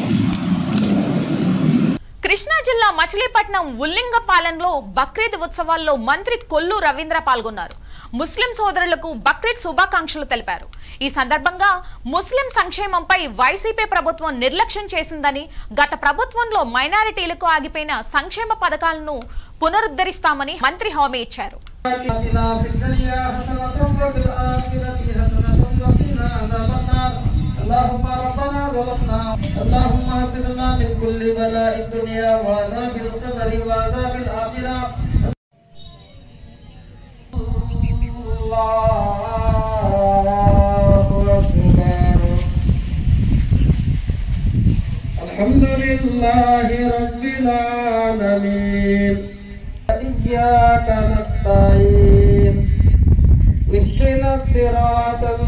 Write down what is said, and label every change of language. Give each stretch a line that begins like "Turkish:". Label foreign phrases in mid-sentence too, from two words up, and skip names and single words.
Telugu: కృష్ణా జిల్లా మచిలీపట్నం ఉల్లింగపాలెంలో బక్రీద్ ఉత్సవాల్లో మంత్రి కొల్లు రవీంద్ర పాల్గొన్నారు. ముస్లిం సోదరులకు బక్రీద్ శుభాకాంక్షలు తెలిపారు. ఈ సందర్భంగా ముస్లిం సంక్షేమంపై వైసీపీ ప్రభుత్వం నిర్లక్ష్యం చేసిందని, గత ప్రభుత్వంలో మైనారిటీలకు ఆగిపోయిన సంక్షేమ పథకాలను పునరుద్ధరిస్తామని మంత్రి హామీ ఇచ్చారు.
Arabic: اللهم ربنا ظلمنا اللهم اغفرنا من كل بلاء الدنيا وعذاب القبر وعذاب الآخرة. الحمد لله رب العالمين إياك نستعين اهدنا الصراط